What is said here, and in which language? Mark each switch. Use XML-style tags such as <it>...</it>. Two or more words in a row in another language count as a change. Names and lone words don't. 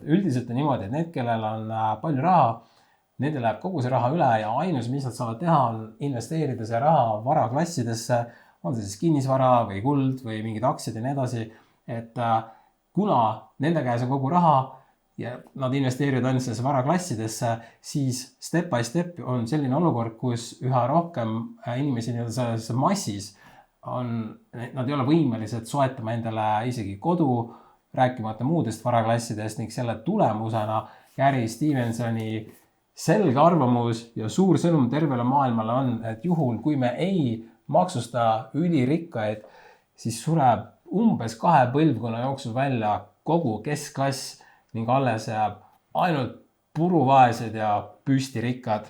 <et>Üldiselt on niimoodi, et need, kellel on palju raha, nendel läheb kogu see raha üle ja ainus, mis nad saavad teha, on investeerida see raha varaklassidesse, on see siis kinnisvara või kuld või mingid aktsiad ja nii edasi. Et kuna nende käes on kogu raha ja nad investeerivad ainult sellesse varaklassidesse, siis</et> <en>step by step</en> <et>on selline olukord, kus üha rohkem inimesi nii-öelda selles massis nad ei ole võimelised soetama endale isegi kodu, rääkimata muudest varaklassidest ning selle tulemusena Gary Stevensoni selge arvamus ja suur sõnum tervele maailmale on, et juhul, kui me ei maksusta ülirikkaid, siis sureb umbes 2 põlvkonna jooksul välja kogu keskklass ning alles jääb ainult puruvaesed ja püstirikkad.</et>